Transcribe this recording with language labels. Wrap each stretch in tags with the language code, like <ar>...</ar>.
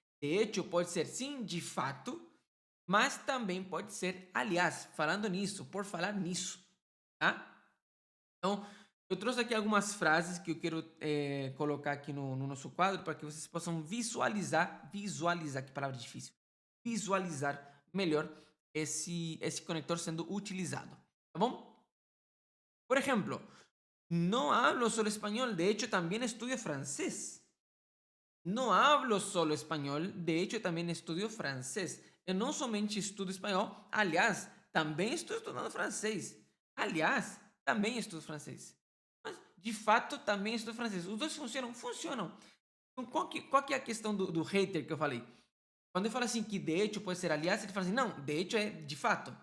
<pt>De hecho, pode ser sim, de fato, mas também pode ser, aliás, falando nisso, por falar nisso, tá? Então, eu trouxe aqui algumas frases que eu quero colocar aqui no nosso quadro para que vocês possam visualizar, que palavra difícil, visualizar melhor esse conector sendo utilizado, tá bom?</pt> <es>Por ejemplo, no hablo solo español, de hecho también estudio francés. No hablo solo español, de hecho también estudio francés.</es> <pt>Eu não somente estudo espanhol, aliás, também estou estudando francês. Aliás, também estudo francês. Mas, de fato, também estudo francês. Os dois funcionam? Funcionam. Então, qual que é a questão do hater que eu falei? Quando eu falo assim que de hecho pode ser aliás, ele fala assim, não, de hecho é de fato.</pt>